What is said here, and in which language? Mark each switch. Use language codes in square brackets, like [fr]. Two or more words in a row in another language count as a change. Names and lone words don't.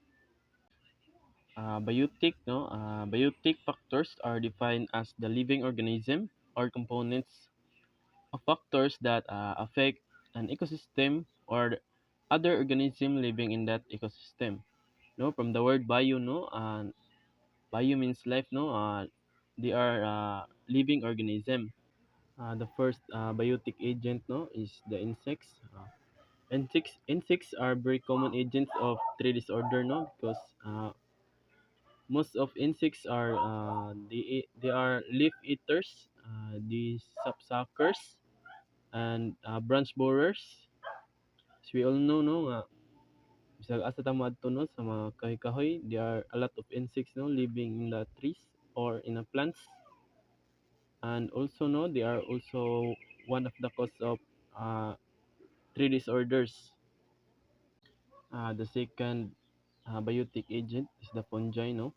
[en] Biotic factors are defined as the living organism or components of factors that affect an ecosystem or other organism living in that ecosystem. No, from the word bio, no, bio means life, no. They are living organism. The first biotic agent, no, is the insects. Insects are very common agents of tree disorder, no, because most of insects are they are leaf eaters, the sapsuckers, and branch borers. As we all know, [ceb] no, bisag asa ta moadto no sa mga kahoy-kahoy, [en] there are a lot of insects no living in the trees or in the plants. And also no, they are also one of the cause of uh, tree disorders. The second biotic agent is the fungi, no.